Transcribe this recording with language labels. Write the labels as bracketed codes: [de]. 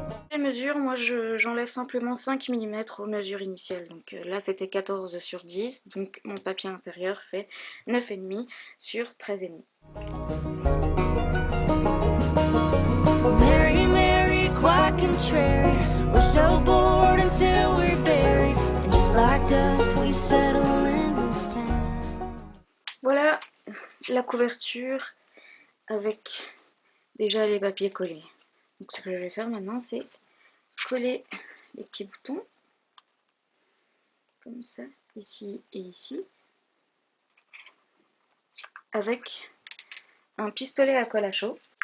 [fr] Les mesures, moi j'enlève simplement 5 mm aux mesures initiales. Donc là c'était 14/10, donc mon papier intérieur fait 9,5 sur 13,5. [en] Mary, Mary, quite contrary. We're so bored until we're buried, and just like dust we settle in this town. [fr] Voilà la couverture avec déjà les papiers collés. Donc ce que je vais faire maintenant c'est coller les petits boutons comme ça, ici et ici, avec un pistolet à colle à chaud.